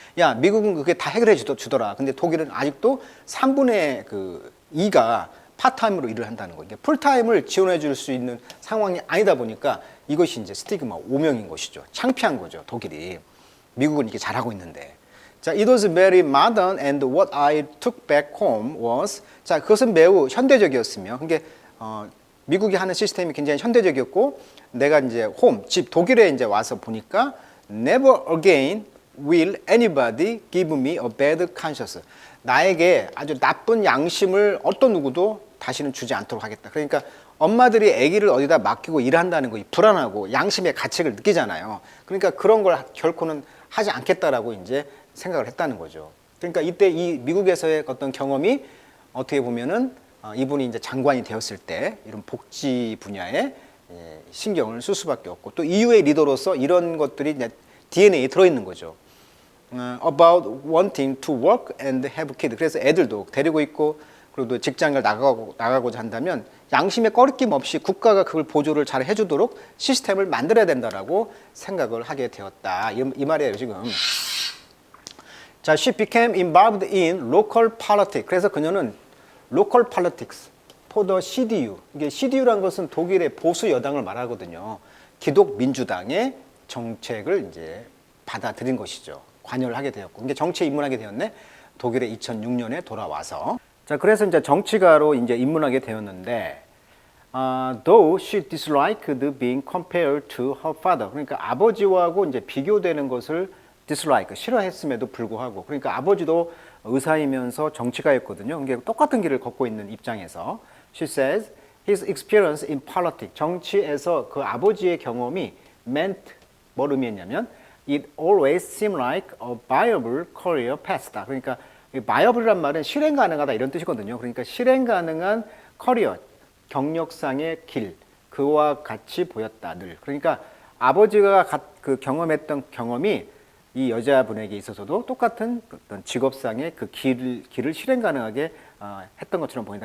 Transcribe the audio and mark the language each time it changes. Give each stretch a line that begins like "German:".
Korean: 야, 미국은 그게 다 해결해 주더라. 근데 독일은 아직도 3분의 2가 파타임으로 일을 한다는 거예요. 풀타임을 지원해 줄 수 있는 상황이 아니다 보니까 이것이 이제 스티그마, 오명인 것이죠. 창피한 거죠, 독일이. 미국은 이게 잘하고 있는데. 자,
English: it was very modern and what I took back home was.
Korean: 자, 그것은 매우 현대적이었으며, 그게 미국이 하는 시스템이 굉장히 현대적이었고, 내가 이제 집 독일에 이제 와서 보니까
English: never again will anybody give me a bad conscience.
Korean: 나에게 아주 나쁜 양심을 어떤 누구도 다시는 주지 않도록 하겠다. 그러니까 엄마들이 아기를 어디다 맡기고 일한다는 거 불안하고 양심의 가책을 느끼잖아요. 그러니까 그런 걸 결코는 하지 않겠다라고 이제 생각을 했다는 거죠. 그러니까 이때 이 미국에서의 어떤 경험이 어떻게 보면은 이분이 이제 장관이 되었을 때 이런 복지 분야에 신경을 쓸 수밖에 없고 또 EU의 리더로서 이런 것들이 DNA에 들어있는 거죠.
English: About wanting to work and have kids.
Korean: 그래서 애들도 데리고 있고 그리고 또 직장을 나가고자 한다면 양심의 꺼리낌 없이 국가가 그걸 보조를 잘 해주도록 시스템을 만들어야 된다라고 생각을 하게 되었다. 이 말이에요 지금. 자,
English: she became involved in local politics.
Korean: 그래서 그녀는
English: local politics for the CDU.
Korean: 이게 CDU라는 것은 독일의 보수 여당을 말하거든요. 기독 민주당의 정책을 이제 받아들인 것이죠. 관여를 하게 되었고, 이게 정치에 입문하게 되었네. 독일에 2006년에 돌아와서. 자, 그래서 이제 정치가로 이제 입문하게 되었는데,
English: though she disliked being compared to her father.
Korean: 그러니까 아버지하고 이제 비교되는 것을 dislike, 싫어했음에도 불구하고, 그러니까 아버지도 의사이면서 정치가였거든요. 그러니까 똑같은 길을 걷고 있는 입장에서,
English: she says his experience in politics,
Korean: 정치에서 그 아버지의 경험이 meant, 뭘 의미했냐면,
English: it always seemed like a viable career path
Korean: 다. 그러니까 viable이란 말은 실행 가능하다 이런 뜻이거든요. 그러니까 실행 가능한 커리어, 경력상의 길, 그와 같이 보였다 늘. 그러니까 아버지가 그 경험했던 경험이 이 여자분에게 있어서도 똑같은 어떤 직업상의 그 길을 실행 가능하게 했던 것처럼 보인다.